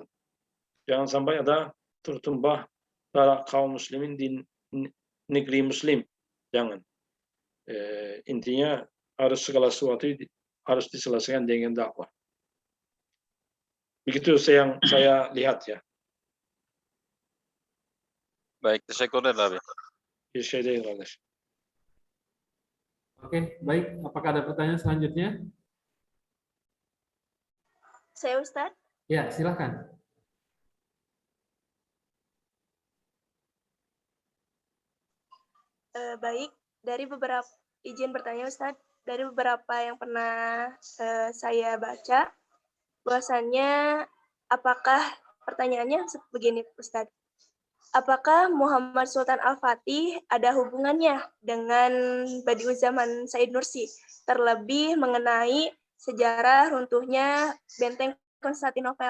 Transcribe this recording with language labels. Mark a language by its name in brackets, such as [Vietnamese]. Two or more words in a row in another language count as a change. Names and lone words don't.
[Indonesian] Jangan sampai ada tertumbah darah kaum muslimin di negeri muslim. Jangan. Intinya harus segala sesuatu harus diselesaikan dengan dakwah. Begitu yang saya lihat ya. Baik, [Turkish] teşekkürler abi. Bir şey değil kardeş. [Indonesian] Oke, baik. Apakah ada pertanyaan selanjutnya? Saya Ustadz. Ya, silakan. Baik, dari beberapa izin bertanya Ustadz, dari beberapa yang pernah saya baca, bahwasannya apakah pertanyaannya begini Ustadz, apakah Muhammad Sultan Al-Fatih ada hubungannya dengan Badiuzzamani Said Nursi, terlebih mengenai sejarah runtuhnya benteng Konstantinopel?